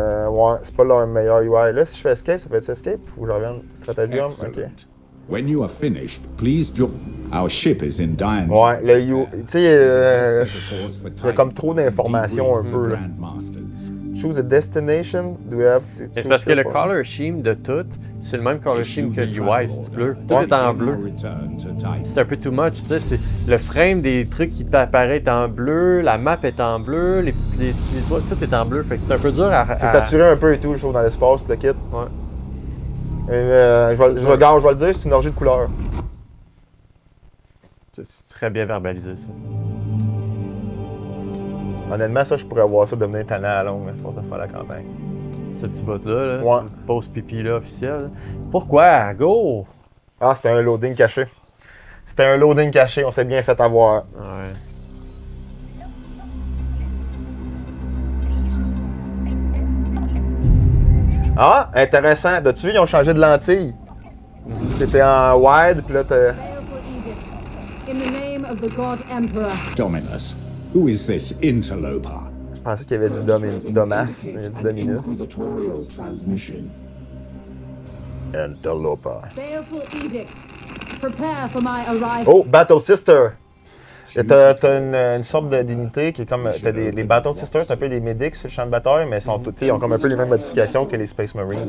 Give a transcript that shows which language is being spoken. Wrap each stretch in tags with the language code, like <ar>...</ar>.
<fr>Ouais, c'est pas leur meilleur UI. Là, si je fais escape, ça fait escape? Faut que je revienne. Stratagem? Ok.</fr> <en>When you are finished, please join. Our ship is in dire need.</en> <fr>Ouais, le UI. Tu sais, il y a comme trop d'informations un peu, là.</fr> <en>Choose a destination. Do we have to choose</en> <fr>C'est parce que le</fr> <en>for-</en> <fr>color scheme de tout, c'est le même color scheme que l'UI, c'est bleu. Tout est en bleu. C'est un peu</fr> <en>too much,</en> <fr>tu sais. Le frame des trucs qui t'apparaissent est en bleu, la map est en bleu, les toits, tout est en bleu. Fait que c'est un peu dur à. C'est saturé un peu et tout, je trouve, dans l'espace, le kit. Ouais. Je vais le dire, c'est une orgie de couleurs. C'est très bien verbalisé, ça. Honnêtement, ça, je pourrais voir ça devenir talent à longue, je pense à faire la campagne. Ce petit bot-là, là, Ouais. cette pause pipi-là officielle. Pourquoi? Go! Ah, c'était un loading caché. C'était un loading caché, on s'est bien fait avoir. Ouais. Ah, intéressant. As-tu vu, ils ont changé de lentille? C'était en wide, puis là, t'as...</fr> <en>Baleful edict. In the name of the God Emperor. Dominus, who is this interloper?</en> <fr>Je pensais qu'il avait dit Domas, mais il a dit Dominus.</fr> <en>Inquisitorial transmission. Interloper. Baleful edict. Prepare for my arrival. Oh, Battle Sister!</en> <fr>T'as une sorte d'unité qui est comme. T'as les Battle Sisters, c'est un peu des medics sur le champ de bataille, mais ils ont comme un peu les mêmes modifications que les Space Marines.</fr>